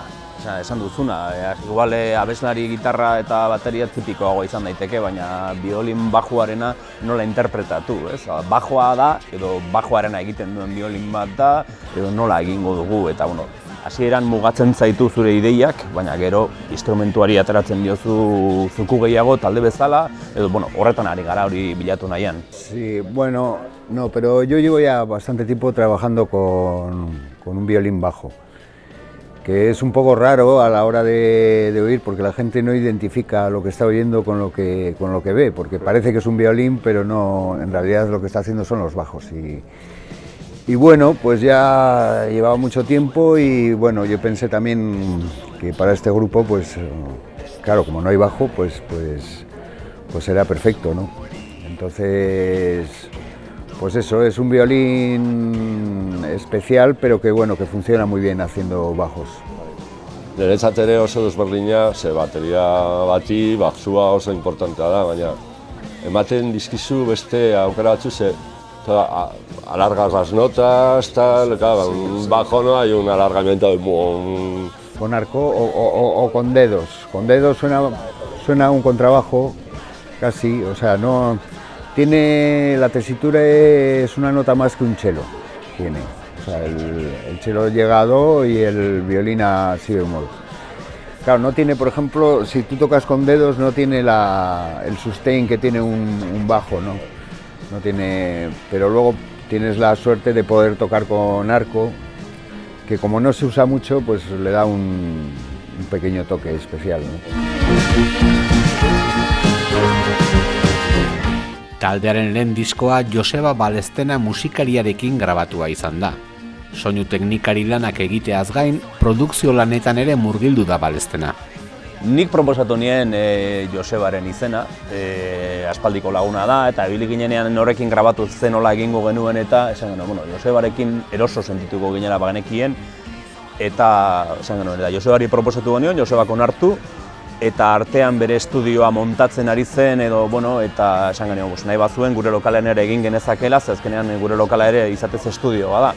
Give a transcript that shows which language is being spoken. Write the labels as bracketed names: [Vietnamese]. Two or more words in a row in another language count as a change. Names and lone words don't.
[Basque] Esan duzuna, igual abeslari gitarra eta bateria tipikoagoa izan daiteke, baina biolin bajuarena nola interpretatu, ez? Bajoa da, edo bajoarena egiten duen biolin bat da, edo nola egingo dugu, eta hasieran mugatzen zaitu zure ideiak, baina gero instrumentuari ateratzen diozu zuku gehiago talde bezala, edo horretan ari gara hori bilatu nahian. [Spanish] Sí, bueno, no, pero yo llevo ya bastante tiempo trabajando con un violín bajo, que es un poco raro a la hora de oír, porque la gente no identifica lo que está oyendo con lo que ve, porque parece que es un violín, pero no, en realidad lo que está haciendo son los bajos. Y bueno, pues ya llevaba mucho tiempo y bueno, yo pensé también que para este grupo, pues claro, como no hay bajo, pues era perfecto, ¿no? Entonces, pues eso, es un violín especial, pero que bueno, que funciona muy bien haciendo bajos. [Basque] Niretzat ere oso desberdina, ze bateria bati baxua oso importantea da, baina ematen dizkizu beste aukera batzu, ze [Spanish] alargas las notas, tal, claro, un bajo no hay un alargamiento de Con arco o con dedos. Con dedos suena un contrabajo, casi, o sea, no... La tesitura es una nota más que un cello, tiene. O sea, el cello llega a do y el violín a si bemol. Claro, no tiene, por ejemplo, si tú tocas con dedos, no tiene el sustain que tiene un bajo, ¿no? No tiene, pero luego tienes la suerte de poder tocar con arco, que como no se usa mucho, pues le da un pequeño toque especial, ¿no? [Basque] Taldearen lehen diskoa Joseba Balestena musikariarekin grabatua izan da. Soinu teknikari lanak egiteaz gain, produkzio lanetan ere murgildu da Balestena. Nik proposatu nien Josebaren izena, aspaldiko laguna da, eta ibili ginenean horrekin grabatu zen nola egingo genuen eta esan genuen, Josebarekin eroso sentituko ginela bagenekien, eta esan genuen, Josebari proposatu genion, Josebak onartu, eta artean bere estudioa montatzen ari zen edo, eta esan genuen, nahi bazuen gure lokalean ere egin genezakela, ze azkenean gure lokala ere izatez estudioa da.